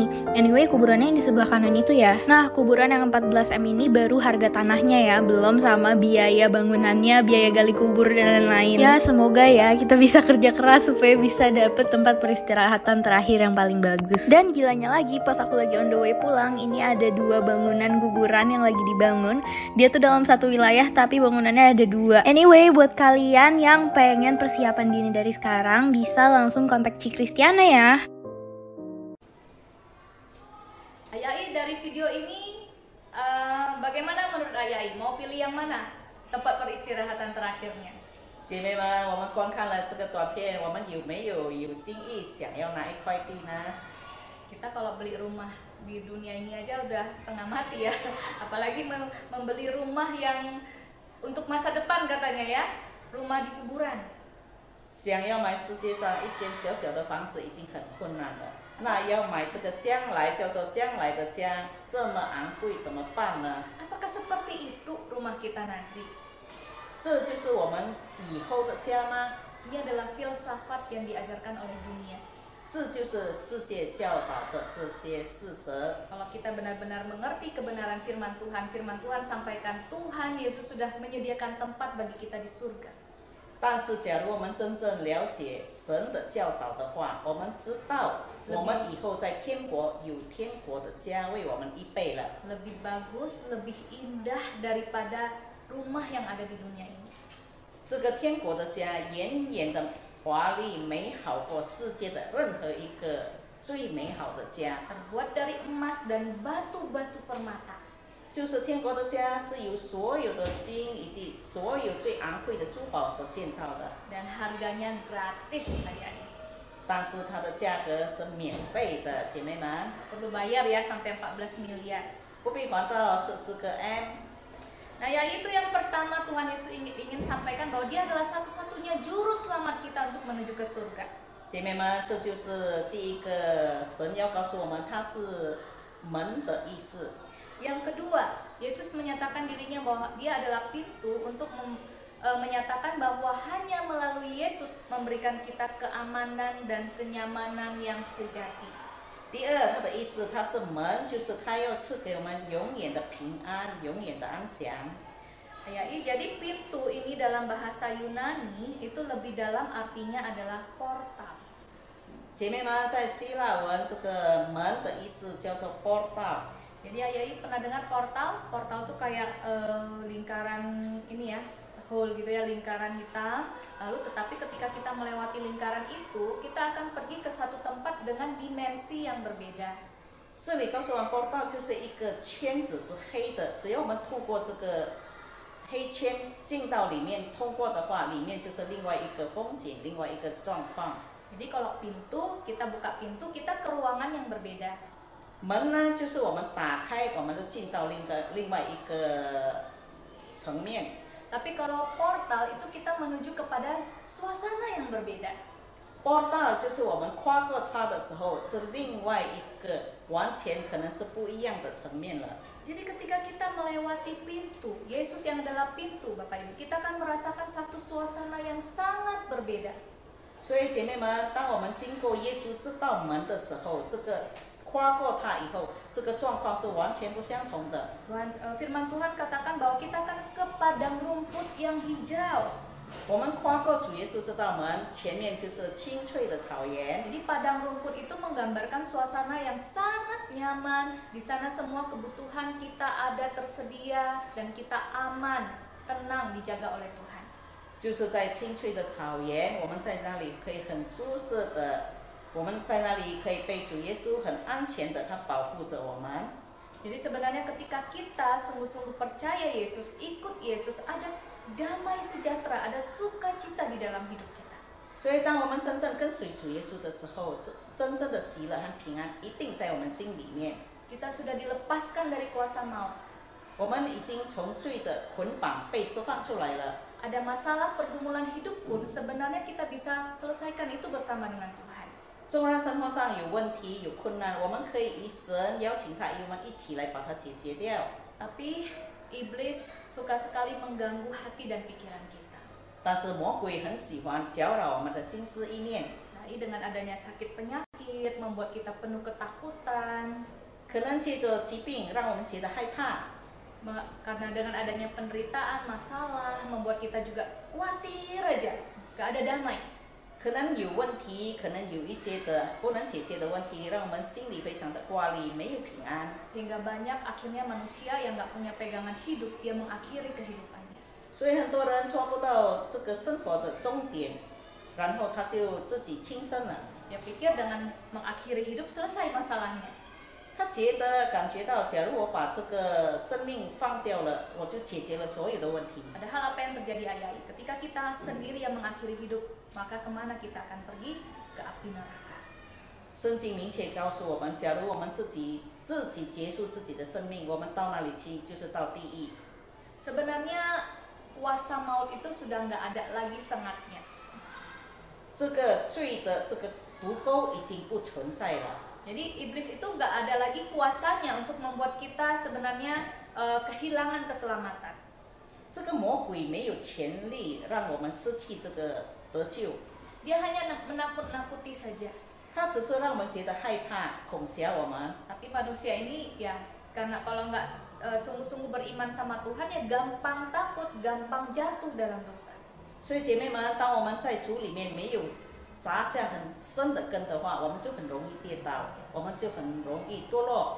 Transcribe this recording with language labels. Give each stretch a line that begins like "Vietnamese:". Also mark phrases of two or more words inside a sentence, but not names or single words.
Indonesian: Anyway, kuburannya yang di sebelah kanan itu ya. Nah, kuburan yang 14M ini baru harga tanahnya ya, belum sama biaya bangunannya, biaya gali kubur dan lain-lain. Ya, semoga ya kita bisa kerja keras supaya bisa dapet tempat peristirahatan terakhir yang paling bagus. Dan gilanya lagi, pas aku lagi
English: on the way
Indonesian: pulang, ini ada 2 bangunan kuburan yang lagi dibangun. Dia tuh dalam satu wilayah tapi bangunannya ada 2. Anyway, buat kalian yang pengen persiapan dini dari sekarang, bisa langsung kontak Ci Kristiana ya. Ayai, dari video ini bagaimana menurut Ayai? Mau pilih yang mana tempat peristirahatan terakhirnya?
Chinese: 姐妹们，我们观看了这个短片，我们有没有心意想要哪一块地呢？
Indonesian: Kita kalau beli rumah di dunia ini aja udah setengah mati ya, apalagi membeli rumah yang untuk masa depan katanya ya, rumah di kuburan.
Chinese: 想要买世界上一间小小的房子已经很困难了，那要买这个将来叫做将来的家，这么昂贵怎么办呢？
Indonesian: Apakah seperti itu rumah kita nanti?
Chinese: 这就是我们以后的家吗？
Indonesian: Ini adalah filsafat yang diajarkan oleh dunia.
Chinese: 这就是世界教导的这些事实。
Indonesian: Kalau kita benar-benar mengerti kebenaran firman Tuhan sampaikan Tuhan Yesus sudah menyediakan tempat bagi kita di surga.
Chinese: 但是，假如我们真正了解神的教导的话，我们知道我们以后在天国有天国的家为我们预备了。
Indonesian: Lebih bagus, lebih indah daripada rumah yang ada di dunia ini.
Chinese: 这个天国的家远远的华丽美好过世界的任何一个最美好的家。
Indonesian: Terbuat dari emas dan batu-batu permata.
Chinese: 就是天国的家是由所有的金以及所有最昂贵的珠宝所建造的。
Indonesian: Dan harganya gratis Ayai.
Chinese: 但是它的价格是免费的，姐妹们。
Indonesian: Perlu bayar ya sampai 14 miliar.
Chinese: 不必还到40个 M。
Indonesian: Nah, ya itu yang pertama Tuhan Yesus ingin sampaikan bahwa Dia adalah satu-satunya juru selamat kita untuk menuju ke surga.
Chinese: 姐妹们，这就是第一个神要告诉我们，它是门的意思。
Indonesian: Yang kedua, Yesus menyatakan dirinya bahwa Dia adalah pintu untuk menyatakan bahwa hanya melalui Yesus memberikan kita keamanan dan kenyamanan yang sejati.
Chinese: 第二，它的意思，它是门，就是它要赐给我们永远的平安，永远的安详。
Indonesian: Jadi pintu ini dalam bahasa Yunani itu lebih dalam artinya adalah portal.
Chinese: 姐妹们，在希腊文这个门的意思叫做 portal。
Indonesian: Jadi Ayai pernah dengar portal? Portal tuh kayak lingkaran ini ya, hole gitu ya, lingkaran hitam. Lalu tetapi ketika kita melewati lingkaran itu, kita akan pergi ke satu tempat dengan dimensi yang berbeda.
Chinese: 这里告诉我们 portal 就是一个圈子是黑的，只要我们透过这个黑圈进到里面，通过的话，里面就是另外一个风景，另外一个状况。
Indonesian: Jadi kalau pintu, kita buka pintu, kita ke ruangan yang berbeda.
Chinese: 门呢，就是我们打开，我们就进到另外一个层面。
Indonesian: Tapi kalau portal itu kita menuju kepada suasana yang berbeda.
Chinese: portal 就是我们跨过它的时候，是另外一个完全可能是不一样的层面了。
Indonesian: Jadi ketika kita melewati pintu, Yesus yang adalah pintu, Bapak Ibu, kita akan merasakan satu suasana yang sangat berbeda.
Chinese: 所以姐妹们，当我们经过耶稣这道门的时候，这个跨过它以后，这个状况是完全不相同的。
Indonesian: Firman Tuhan katakan bahwa kita akan ke padang rumput yang hijau.
Chinese: 我们跨过主耶稣这道门，前面就是青翠的草原。
Indonesian: Jadi padang rumput itu menggambarkan suasana yang sangat nyaman. Di sana semua kebutuhan kita ada tersedia dan kita aman, tenang dijaga oleh Tuhan.
Chinese: 就是在青翠的草原，我们在那里可以很舒适的，我们在那里可以被主耶稣很安全的，他保护着我们。
Indonesian: Jadi sebenarnya ketika kita sungguh-sungguh percaya Yesus, ikut Yesus, ada damai sejahtera, ada sukacita di dalam hidup kita.
Chinese: 所以，当我们真正跟随主耶稣的时候，真正的喜乐和平安一定在我们心里面。
Indonesian: Kita sudah dilepaskan dari kuasa maut.
Chinese: 我们已经从罪的捆绑被释放出来了。
Indonesian: Ada masalah pergumulan hidup pun sebenarnya kita bisa selesaikan itu bersama dengan Tuhan.
Chinese: 纵然生活上有问题、有困难，我们可以与神邀请他，与我们一起来把它解决掉。
Indonesian: Tapi iblis suka sekali mengganggu hati dan pikiran kita.
Chinese: 但是魔鬼很喜欢搅扰我们的心思意念。
Indonesian: Nah, dengan adanya sakit penyakit membuat kita penuh ketakutan.
Chinese: 可能借着疾病让我们觉得害怕。
Indonesian: Karena dengan adanya penderitaan, masalah membuat kita juga khawatir aja, gak ada damai.
Chinese: 可能有问题，可能有一些的不能解决的问题，让我们心里非常的挂虑，没有平安。
Indonesian: Sehingga banyak akhirnya manusia yang gak punya pegangan hidup, dia mengakhiri kehidupannya.
Chinese: 所以很多人抓不到这个生活的终点，然后他就自己轻生了。
Indonesian: Dia pikir dengan mengakhiri hidup selesai masalahnya.
Chinese: 他感觉到，假如我把这个生命放掉了，我就解决了所有的问题。
Indonesian: Padahal apa yang terjadi ayai? Ketika kita sendiri yang mengakhiri hidup, maka kemana kita akan pergi? Ke api neraka.
Chinese: 圣经明确告诉我们，假如我们自己结束自己的生命，我们到那里去就是到地狱。
Indonesian: Sebenarnya kuasa maut itu sudah nggak ada lagi sengatnya.
Chinese: 这个罪的这个毒钩已经不存在了。
Indonesian: Jadi iblis itu nggak ada lagi kuasanya untuk membuat kita sebenarnya kehilangan keselamatan.
Chinese: 这个魔鬼没有权利让我们失去这个得救。
Indonesian: Dia hanya menakut-nakuti saja.
Chinese: 他只是让我们觉得害怕、恐吓我们。
Indonesian: Tapi manusia ini ya karena kalau nggak sungguh-sungguh beriman sama Tuhan ya gampang takut, gampang jatuh dalam dosa.
Chinese: 所以姐妹们，当我们在主里面没有扎下很深的根的话，我们就很容易跌倒，我们就很容易堕落。